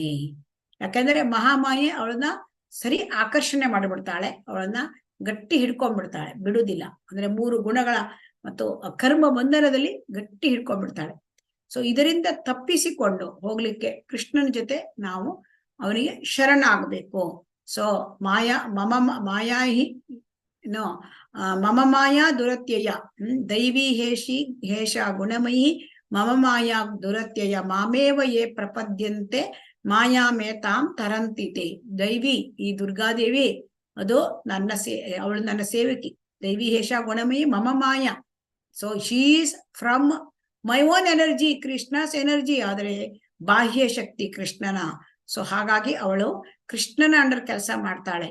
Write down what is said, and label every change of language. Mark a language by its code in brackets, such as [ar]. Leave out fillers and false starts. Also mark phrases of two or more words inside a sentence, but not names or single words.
[kn] ಯಾಕಂದ್ರೆ ಮಹಾಮಾಯೆ ಅವಳನ್ನ ಸರಿ ಆಕರ್ಷಣೆ ಮಾಡಿಬಿಡ್ತಾಳೆ, ಅವಳನ್ನ ಗಟ್ಟಿ ಹಿಡ್ಕೊಂಡ್ಬಿಡ್ತಾಳೆ, ಬಿಡುವುದಿಲ್ಲ. ಅಂದ್ರೆ 3 ಗುಣಗಳ ಮತ್ತು ಕರ್ಮ ಬಂಧನದಲ್ಲಿ ಗಟ್ಟಿ ಹಿಡ್ಕೊಂಡ್ಬಿಡ್ತಾಳೆ. ಸೊ ಇದರಿಂದ ತಪ್ಪಿಸಿಕೊಂಡು ಹೋಗ್ಲಿಕ್ಕೆ ಕೃಷ್ಣನ ಜೊತೆ ನಾವು ಅವನಿಗೆ ಶರಣಾಗಬೇಕು. [sa] ಸೊ ಮಾಯಾಹಿ ಮಮ ಮಾಯಾ ದುರತ್ಯಯ ದೈವಿ ಹೇಷ ಗುಣಮಯಿ ಮಮ ಮಾಯಾ ದುರತ್ಯಯ ಮಾಮೇವ ಯೇ ಪ್ರಪದ್ಯಂತೆ ಮಾಯಾಮೇತಾಂ ತರಂತಿತೆ. [kn] ದೈವಿ ಈ ದುರ್ಗಾದೇವಿ ಅದು ಅವಳು ನನ್ನ ಸೇವಕಿ. [sa] ದೈವಿ ಹೇಷ ಗುಣಮಯಿ ಮಮ ಮಾಯಾ. [en] So she is from my own energy, Krishna's energy, [kn] ಆದರೆ ಬಾಹ್ಯ ಶಕ್ತಿ ಕೃಷ್ಣನ. ಸೊ ಹಾಗಾಗಿ ಅವಳು ಕೃಷ್ಣನ ಅಂಡರ್ ಕೆಲಸ ಮಾಡ್ತಾಳೆ.